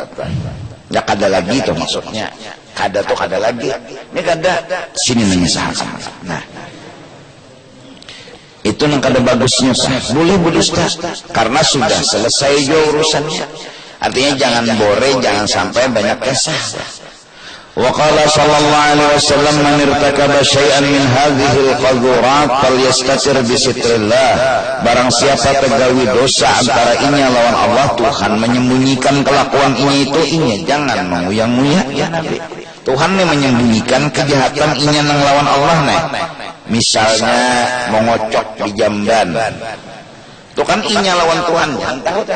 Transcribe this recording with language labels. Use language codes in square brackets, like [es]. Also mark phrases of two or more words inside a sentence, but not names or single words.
[bjn] Ya kada lagi itu maksudnya. Kada tuh kada lagi. Ini kada sini menyesahakan. Nah, itu yang kada bagusnya boleh berdusta karena sudah selesai juga urusannya. Artinya jangan bore, jangan sampai banyak kisah. [ar] وقال صلى الله عليه وسلم من ارتكب شيئا من هذه القاذورات فليستتر بستر الله. [bjn] Barang siapa tegawi dosa antara inya lawan Allah, Tuhan menyembunyikan kelakuan ini itu inya, jangan menguyang-uyang ya Nabi. Tuhan nih menyembunyikan kejahatan inya nang lawan Allah nih. Misalnya mengocok di jamban, itu kan inya lawan Tuhan, jangan tahu dah.